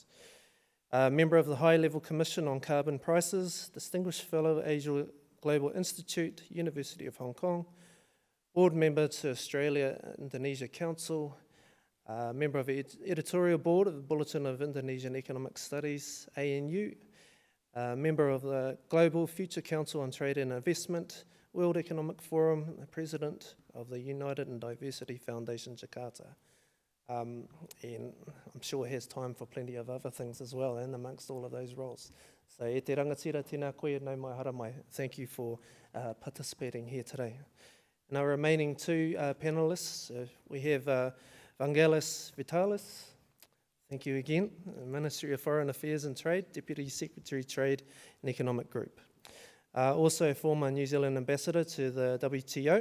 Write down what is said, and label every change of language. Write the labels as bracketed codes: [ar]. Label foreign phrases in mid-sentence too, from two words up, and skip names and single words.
[en] Member of the High-Level Commission on Carbon Prices, Distinguished Fellow, Asia Global Institute, University of Hong Kong, Board Member to Australia-Indonesia Council, Member of the Editorial Board of the Bulletin of Indonesian Economic Studies, ANU, Member of the Global Future Council on Trade and Investment, World Economic Forum, President of the United and Diversity Foundation, Jakarta. And I'm sure he has time for plenty of other things as well, and amongst all of those roles. [mi] So e te rangatira tēnā koe nau mai hara mai. [en] Thank you for participating here today. And our remaining two panellists, we have Vangelis Vitalis. Thank you again, Ministry of Foreign Affairs and Trade, Deputy Secretary Trade and Economic Group. Also a former New Zealand ambassador to the WTO.